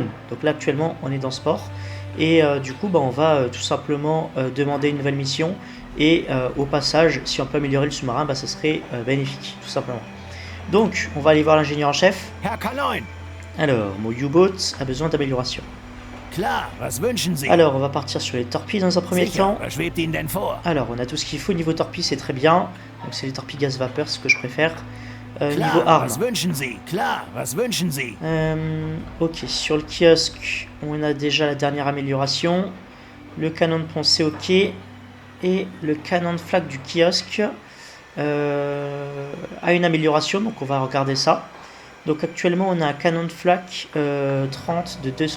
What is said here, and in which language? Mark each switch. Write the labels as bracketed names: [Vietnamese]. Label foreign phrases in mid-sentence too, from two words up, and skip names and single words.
[French] Donc là actuellement on est dans ce port et du coup on va tout simplement demander une nouvelle mission et au passage si on peut améliorer le sous-marin ça serait bénéfique tout simplement. Donc on va aller voir l'ingénieur en chef. [German] Herr Kaloin! [French] Alors mon U-boat a besoin d'amélioration. [German] Klar, was wünschen Sie? [French] Alors on va partir sur les torpilles dans un premier [German] Sicher, [French] temps. [German] was schwebt Ihnen denn vor? [French] Alors on a tout ce qu'il faut niveau torpilles, c'est très bien. Donc c'est les torpilles gaz vapeur, ce que je préfère. Niveau [German] Klar, [French] armes. [German] was wünschen Sie? Klar, was wünschen Sie? [French] Ok, sur le kiosque, on a déjà la dernière amélioration. Le canon de pont c'est ok. Et le canon de flaque du kiosque a une amélioration, donc on va regarder ça. Donc actuellement on a un canon de flaque 30 de 2 cm.